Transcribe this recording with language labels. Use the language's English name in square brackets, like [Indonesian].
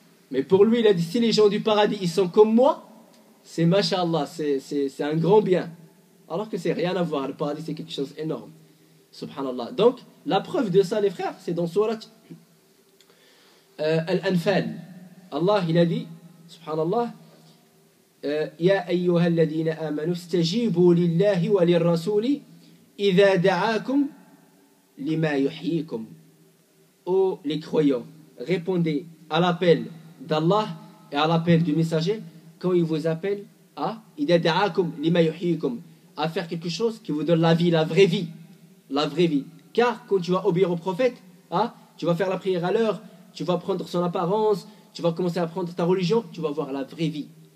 [French] Mais pour lui, il a dit, si les gens du paradis, ils sont comme moi, c'est masha'Allah, c'est un grand bien. Alors que c'est rien à voir. Le paradis, c'est quelque chose d'énorme. Subhanallah. Donc, la preuve de ça, les frères, c'est dans Surat Al-Anfal. Allah, il a dit, [Arabic] subhanallah, يا أيها الذين آمنوا استجيبوا لله وللرسول إذا دعاكم لما يحييكم. [French] Ô les croyants, répondez à l'appel d'Allah et à l'appel du messager quand il vous appelle à [Arabic] إذا دعاكم لما يحييكم, [French] à faire quelque chose qui vous donne la vie, la vraie vie. La vraie vie. Car quand tu vas obéir au prophète, tu vas faire la prière à l'heure, tu vas prendre son apparence, tu vas commencer à prendre ta religion, tu vas voir la vraie vie.